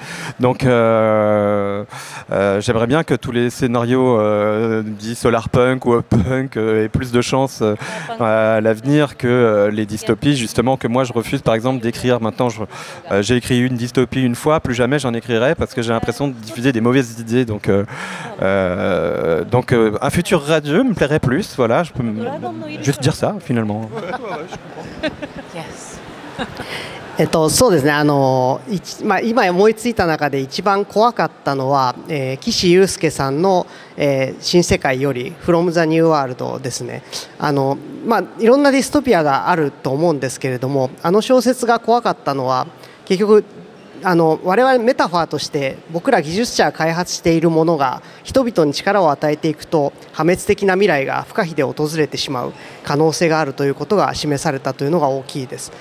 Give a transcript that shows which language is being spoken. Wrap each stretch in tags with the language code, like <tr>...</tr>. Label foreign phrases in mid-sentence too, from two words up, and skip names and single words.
<fr>Donc j'aimerais bien que tous les scénarios dits solarpunk ou punk aient plus de chance à l'avenir que les dystopies, justement, que moi je refuse par exemple d'écrire. Maintenant j'ai écrit une dystopie une fois, plus jamais j'en écrirai parce que j'ai l'impression de diffuser des mauvaises idées. Donc un futur radieux me plairait plus, voilà, je peux juste dire ça finalement.</fr> <ja>そうですね、今思いついた中で一番怖かったのは、岸優介さんの、新世界より From the New World ですね。いろんなディストピアがあると思うんですけれども、あの小説が怖かったのは結局我々メタファーとして僕ら技術者が開発しているものが人々に力を与えていくと破滅的な未来が不可避で訪れてしまう可能性があるということが示されたというのが大きいです。</ja>